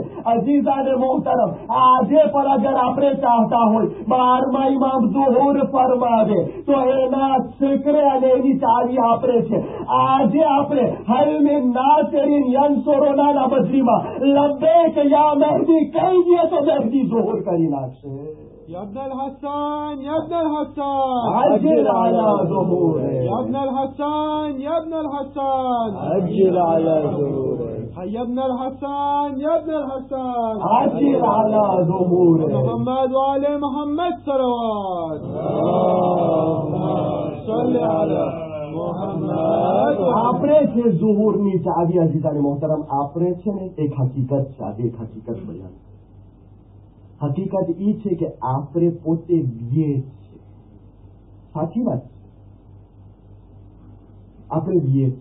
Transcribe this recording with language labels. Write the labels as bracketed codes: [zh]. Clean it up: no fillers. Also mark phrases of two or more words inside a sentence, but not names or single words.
[gu] અઝીઝાને મોહતરમ, આજે પણ અગર આપણે ચાહતા હોય 12મા ઇમામ ઝુહુર ફરમાવે તો એના સકરે અને એની ચાવી આપણે છે. આજે આપણે [ar] هل من ناصر ينصرنا [gu] બદલીમાં [ar] لبيك يا مهدي [gu] કહી દે તો મહેદી ઝુહુર કરી નાખશે. [ar] يا ابن الحسن يا ابن الحسن عجل على ظهوره. يا ابن الحسن يا ابن الحسن عجل على ظهوره. يا ابن الحسن يا ابن الحسن عجل على ظهوره. محمد وآل محمد صلوات صل على محمد. [gu] આપણે છે ઝુહુરની ચાવી. અઝીઝાને મોહતરમ, આપણે છે ને એક હકીકત છે. આજે એક હકીકત બયાન. હકીકત એ છે કે આપણે પોતે બીએ છે. સાચી વાત છે, આપણે બીએ છે.